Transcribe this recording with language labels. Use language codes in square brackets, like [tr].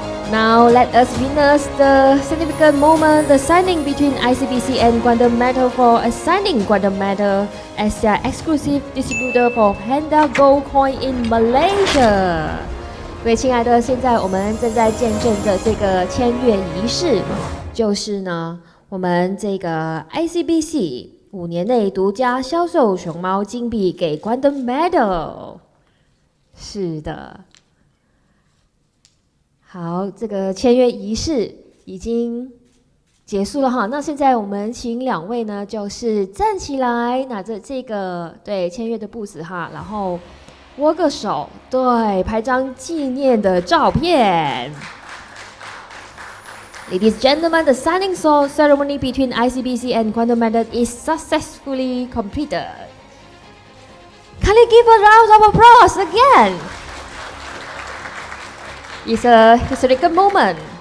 [en] Now let us witness the significant moment, the signing between ICBC and Quantum Metal for assigning Quantum Metal as their exclusive distributor for Panda Gold Coin in Malaysia. [zh] 各位亲爱的，现在我们正在见证着这个签约仪式，就是呢，我们这个 ICBC 5年内独家销售熊猫金币给 Quantum Metal。是的。好，这个签约仪式已经结束了哈。那现在我们请两位呢，就是站起来，拿着这个对签约的布子哈，然后握个手，对，拍张纪念的照片。 [en] Ladies and gentlemen, the signing ceremony between ICBC and Quantum Metal is successfully completed. Can you give a round of applause again? It's a historical moment.